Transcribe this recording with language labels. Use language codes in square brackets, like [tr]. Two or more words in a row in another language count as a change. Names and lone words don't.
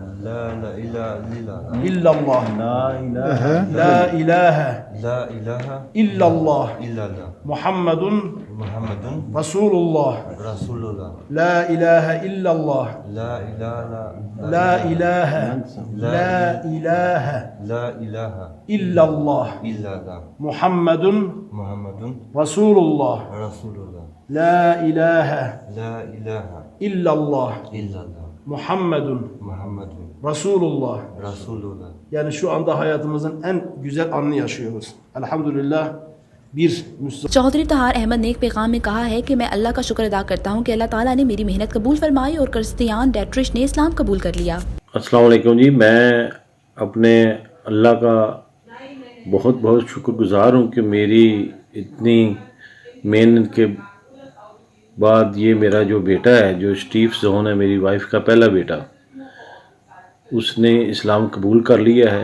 [ar] الا اللہ لا الہ الا اللہ محمد رسول اللہ لا الہ الا اللہ لا الہ الا اللہ محمد رسول اللہ لا الہ الا اللہ محمد رسول الله. [tr] Yani şu anda hayatımızın en güzel anını yaşıyoruz. Elhamdülillah bir Müslüman. [ur] چوہدری افتخار احمد نے ایک پیغام میں کہا ہے کہ میں اللہ کا شکر ادا کرتا ہوں کہ اللہ تعالیٰ نے میری محنت قبول فرمائی اور کرسٹیان ڈیٹرش نے اسلام قبول کر لیا۔ [ar] السلام علیکم [ur] جی، میں اپنے اللہ کا بہت بہت شکر گزار ہوں کہ میری اتنی محنت کے بعد یہ میرا جو بیٹا ہے، جو اسٹیو زون ہے، میری وائف کا پہلا بیٹا، اس نے اسلام قبول کر لیا ہے۔